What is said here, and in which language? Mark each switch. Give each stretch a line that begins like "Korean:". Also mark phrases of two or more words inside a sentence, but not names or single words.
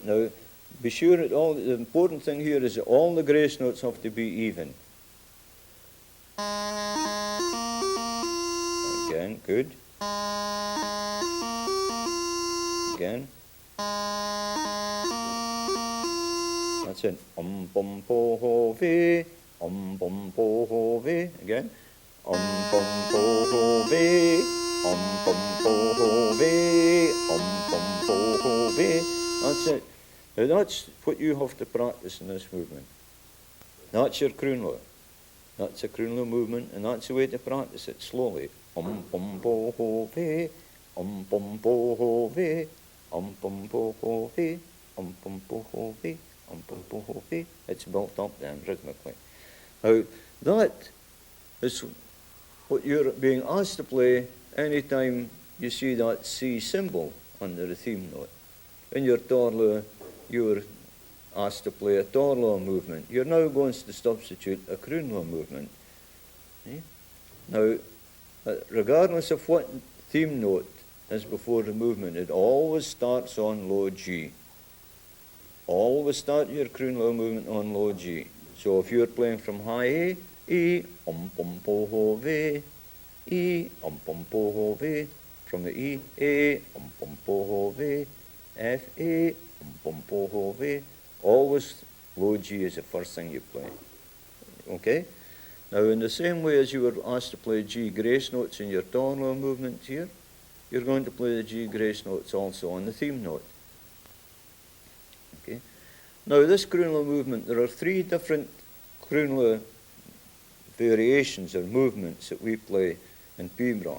English: Now, be sure that the important thing here is that all the grace notes have to be even. Again, good. Again. That's it. Pum po ho ve. Pum po ho ve. Again. Pum po ho ve. Pum po ho ve. Pum po ho ve. That's it. Now that's what you have to practice in this movement. That's your croonla. That's a croonla movement, and that's the way to practice it slowly. Pum po ho ve. Pum po ho ve. Pum po ho ve. Pum po ho ve. Pum po ho ve. It's built up then rhythmically. Now that is what you're being asked to play anytime you see that C symbol under the theme note. In your torla, you were asked to play a torla movement. You're now going to substitute a croonla movement. Now, regardless of what theme note is before the movement, it always starts on low G. Always start your croonla movement on low G. So if you're playing from high A, E, pum po ho ve, E, pum po ho ve, from the E, A, pum po ho ve, F, A, pum po ho ve, always low G is the first thing you play. Okay? Now in the same way as you were asked to play G grace notes in your torla movement here, you're going to play the G grace notes also on the theme note. Okay? Now this croonla movement, there are 3 different croonla variations or movements that we play in pibroch.